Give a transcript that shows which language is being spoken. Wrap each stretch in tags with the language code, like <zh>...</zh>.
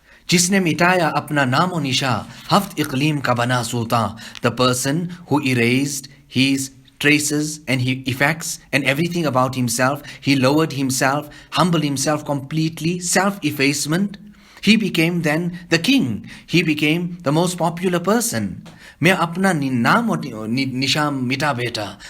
<hi>जिसने मिटाया अपना नामो निशा हफ्त इक़लीम का बना सुल्तान.</hi> <en>The person who erased his traces and his effects and everything about himself, he lowered himself, humbled himself completely, self-effacement. He became then the king. He became the most popular person.</en> <hi>मैं अपना नाम और निशान मिटा बेटा.</hi>